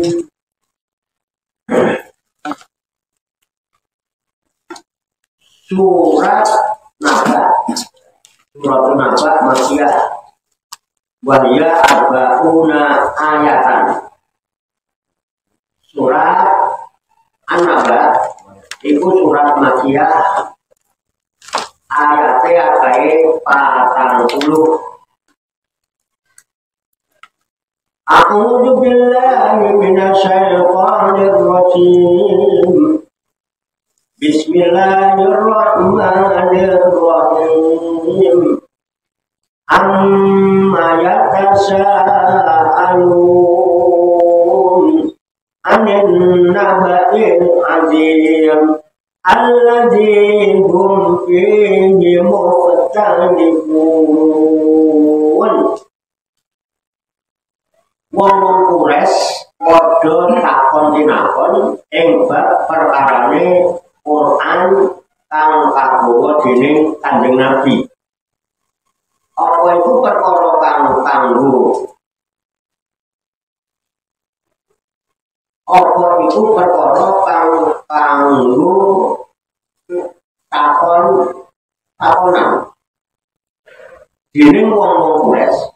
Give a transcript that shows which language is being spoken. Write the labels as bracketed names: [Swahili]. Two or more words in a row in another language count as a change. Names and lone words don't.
[Arabic] سورة النبأ مكية وهي أربعون آية. [Javanese] Surat An-Naba iku surat Makiyah ayate akae 40. [Arabic] أعوذ بالله من الشيطان الرجيم. بسم الله الرحمن الرحيم. عم يتساءلون عن النبأ العظيم الذي هم فيه مختلفون. [Javanese] Wong Quraisy padha takon-tinakon ing bab perkarane Quran kang kagawa dening Kanjeng Nabi. Apa iku perkara kang kanggo apa iku perkara kanggo takonan dening wong-wong Quraisy.